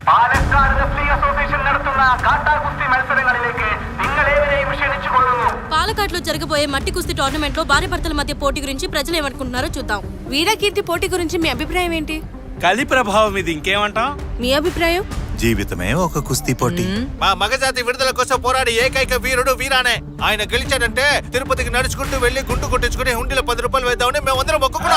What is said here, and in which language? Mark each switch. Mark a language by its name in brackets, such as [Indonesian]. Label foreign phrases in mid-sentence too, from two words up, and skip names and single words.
[Malayalam] പാലക്കാട് റെസ്ലിംഗ് അസോസിയേഷൻ നടത്തുന്ന കാട്ടാ കുസ്തി മത്സരങ്ങളിലേക്ക് നിങ്ങളേവരെയും ക്ഷണിച്ചുകൊള്ളുന്നു. [Telugu] పాలకాట్లో జరగబోయే మట్టి కుస్తీ టోర్నమెంట్ లో భార్య భర్తల మధ్య పోటీ గురించి ప్రజలు ఏమనుకుంటున్నారో చూద్దాం. వీరకీర్తి పోటీ గురించి మీ అభిప్రాయం ఏంటి? కలి ప్రభావం ఇది, ఇంకేమంటాం? మీ అభిప్రాయం? జీవితమే ఒక కుస్తీ పోటీ. మా మగజాతి విడుదల కోసం పోరాడి ఏకైక వీరుడు వీరానే. ఆయన గెలిచాడంటే తిరుపతికి నడుచుకుంటూ వెళ్లి గుండు కొట్టించుకుని హుండీలో 10 రూపాయలు వేద్దామని మేమందరం మొక్కుకున్నాం.